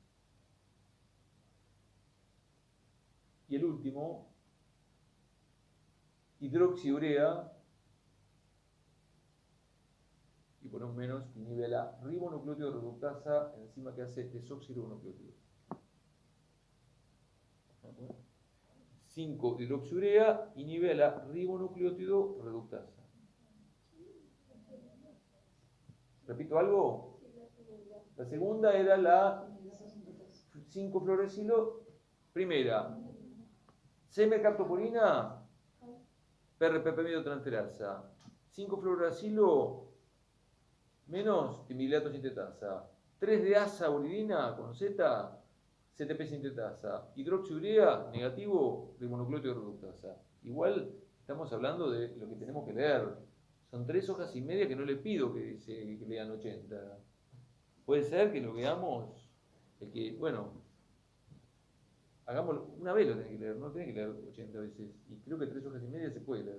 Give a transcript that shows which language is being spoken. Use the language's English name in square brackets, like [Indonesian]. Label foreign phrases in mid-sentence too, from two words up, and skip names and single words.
[Spanish] Y el último, hidroxiurea, y por un menos inhibe a la ribonucleótido reductasa, enzima que hace desoxirribonucleótido. 5-hidroxiurea inhibe a la ribonucleótido reductasa. ¿Repito algo? La segunda era la 5-fluoracilo. Primera, C-mercaptopurina, PRPP amidotransferasa. 5-fluoracilo menos timidilato sintetasa. 3-deaza uridina con Z, CTP sintetasa. Hidroxiurea negativo, ribonucleótido reductasa. Igual estamos hablando de lo que tenemos que leer. Son 3 hojas y media que no le pido que lean 80. Puede ser que lo veamos, bueno, hagámoslo, una vez lo tenés que leer, no tenés que leer 80 veces. Y creo que 3 hojas y media se puede leer.